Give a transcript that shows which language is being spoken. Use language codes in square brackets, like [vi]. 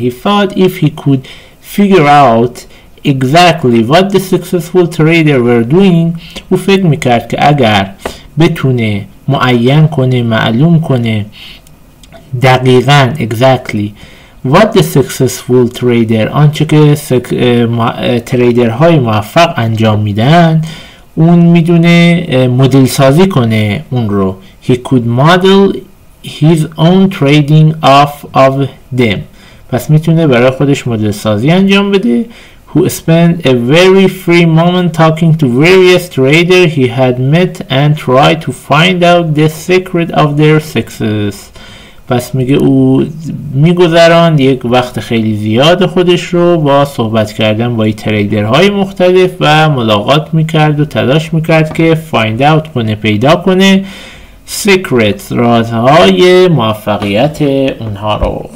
[en] he thought if he could figure out exactly what the successful trader were doing، [fa] او فکر میکرد که اگر بتونه معین کنه، معلوم کنه دقیقاً [en] exactly what the successful trader، [fa] آنچه که تریدرهای موفق انجام میدن، اون میدونه مدل سازی کنه اون رو. [en] he could model his own trading off of them، [fa] پس میتونه برای خودش مدل سازی انجام بده. [en] who spent a very free moment talking to various traders he had met and tried to find out the secret of their success. [fa] پس میگه او میگذراند یک وقت خیلی زیاد خودش رو با صحبت کردن با این تریدرهای مختلف و ملاقات میکرد و تلاش میکرد که [en] find out [fa] کنه، پیدا کنه secrets، رازهای موفقیت اونها رو.